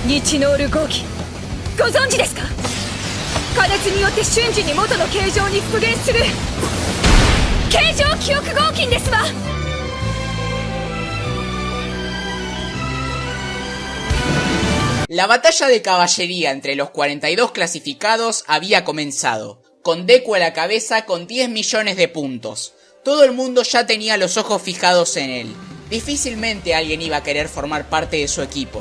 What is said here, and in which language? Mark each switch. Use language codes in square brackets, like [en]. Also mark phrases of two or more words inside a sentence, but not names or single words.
[ja] 日ノール合気ご存知ですか？加熱によって瞬時に元の形状に復元する形状記憶合金ですわ。 [es] La batalla de caballería entre los 42 clasificados había comenzado, con Deku a la cabeza con 10 millones de puntos. Todo el mundo ya tenía los ojos fijados en él. Difícilmente alguien iba a querer formar parte de su equipo.